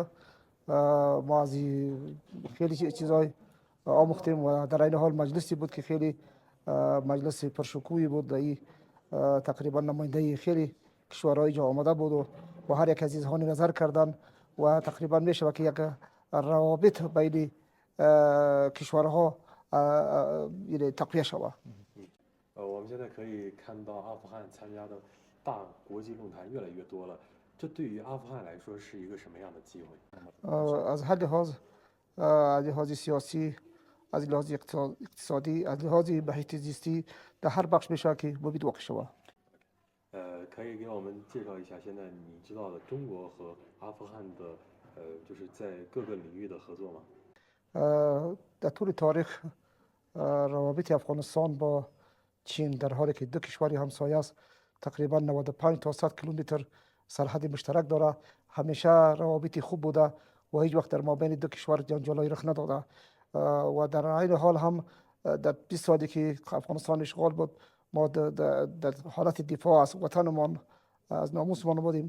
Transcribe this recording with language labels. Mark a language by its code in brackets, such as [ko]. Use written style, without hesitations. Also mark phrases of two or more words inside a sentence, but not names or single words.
[fa] ما از خیلی چیزای آموختیم و در این حال مجلسی بود که خیلی مجلس پرشکوهی بود. این تقریبا نماینده خیلی کشورهای جا آمده بود و هر یک از اظهار نظر کردن و تقریبا میشه که یک روابط بین کشورها تقویه شود. [zh] 我们现在可以看到阿富汗参加的大国际论坛越来越多了，这对于阿富汗来说是一个什么样的机会？ [fa] از هر لحاظ، از لحاظ سیاسی، از لحاظ اقتصادی، از لحاظ محیط زیستی در هر بخش میشه که مفید واقع شود. [zh] 可以给我们介绍一下现在你知道的中国和阿富汗的就是在各个领域的合作吗？ [fa] در طول تاریخ روابط افغانستان با چین در حالی که دو کشوری همسایه است تقریبا 95 تا 100 کیلومتر سرحد مشترک داره. همیشه روابط خوب بوده و هیچ وقت در مابین دو کشور جنجالای رخ نداده و در این حال هم در 20 سالی که افغانستان اشغال بود ما در حالت دفاع از وطنمان از ناموسمان بودیم.